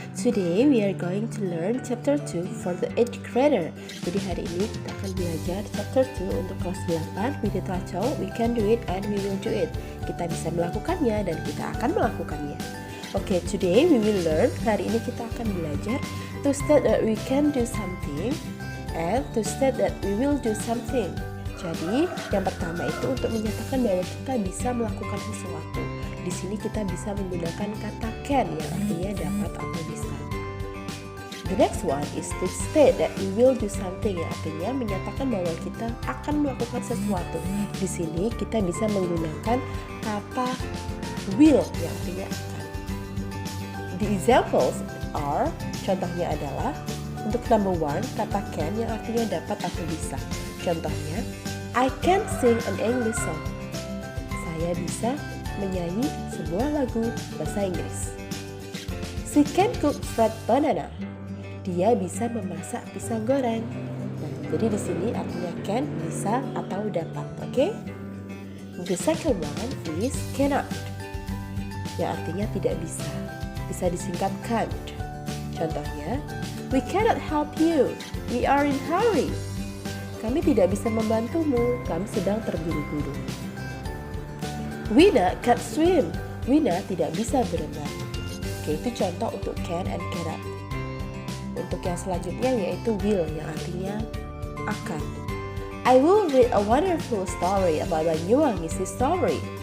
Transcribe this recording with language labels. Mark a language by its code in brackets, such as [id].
[en] Today we are going to learn chapter 2 for the 8th grader. [id] Jadi hari ini kita akan belajar chapter 2 untuk kelas 8. [en] We did we can do it and we will do it. [id] Kita bisa melakukannya dan kita akan melakukannya. [en] Okay, today we will learn. [id] Hari ini kita akan belajar [en] to state that we can do something and to state that we will do something. [id] Jadi, yang pertama itu untuk menyatakan bahwa kita bisa melakukan sesuatu. Di sini kita bisa menggunakan kata can yang artinya dapat atau bisa. [en] The next one is to state that we will do something [id] yang artinya menyatakan bahwa kita akan melakukan sesuatu. Di sini kita bisa menggunakan kata will yang artinya akan. [en] The examples are, [id] contohnya adalah untuk number one, kata can yang artinya dapat atau bisa. [en] Contohnya, I can sing an English song. [id] Saya bisa menyanyi sebuah lagu bahasa Inggris. [en] She can cook fried banana. [id] Dia bisa memasak pisang goreng. Nah, jadi di sini artinya can, bisa atau dapat, oke? [en] The second one is cannot. [id] Yang artinya tidak bisa. Bisa disingkat can't. [en] Contohnya, we cannot help you. We are in hurry. [id] Kami tidak bisa membantumu, kami sedang terburu-buru. [en] Wina can't swim. [id] Wina tidak bisa berenang. Oke, itu contoh untuk [en] can and cannot. [id] Untuk yang selanjutnya yaitu will yang artinya akan. [en] I will read a wonderful story about Banyuwangi's history.